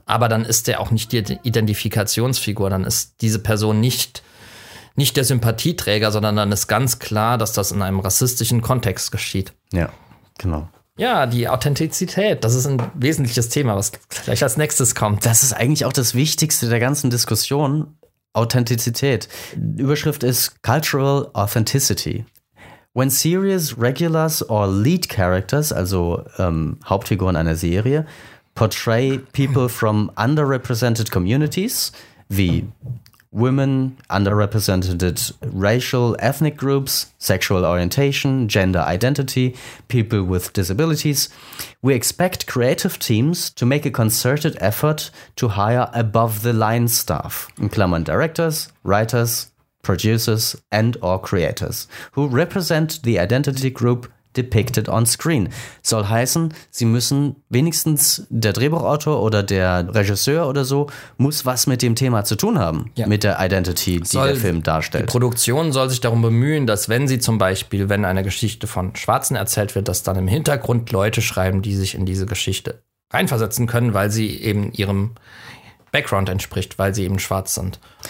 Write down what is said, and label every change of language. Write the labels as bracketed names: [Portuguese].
[German] Aber dann ist er auch nicht die Identifikationsfigur, dann ist diese Person nicht der Sympathieträger, sondern dann ist ganz klar, dass das in einem rassistischen Kontext geschieht. Ja, genau. Ja, die Authentizität, das ist ein wesentliches Thema, was gleich als nächstes kommt. Das ist eigentlich auch das Wichtigste der ganzen Diskussion, Authentizität. Die Überschrift ist [English] Cultural Authenticity. When series regulars or lead characters, [German] also Hauptfiguren einer Serie, [English] portray people from underrepresented communities, [German] wie [English] women, underrepresented racial ethnic groups, sexual orientation, gender identity, people with disabilities, we expect creative teams to make a concerted effort to hire above-the-line staff, [German] in Klammern [English] directors, writers, producers and or creators who represent the identity group depicted on screen. [German] Soll heißen, sie müssen wenigstens, der Drehbuchautor oder der Regisseur oder so, muss was mit dem Thema zu tun haben, ja. mit der Identity, die soll, der Film darstellt. Die Produktion soll sich darum bemühen, dass wenn sie zum Beispiel, wenn eine Geschichte von Schwarzen erzählt wird, dass dann im Hintergrund Leute schreiben, die sich in diese Geschichte reinversetzen können, weil sie eben ihrem Background entspricht, weil sie eben schwarz sind.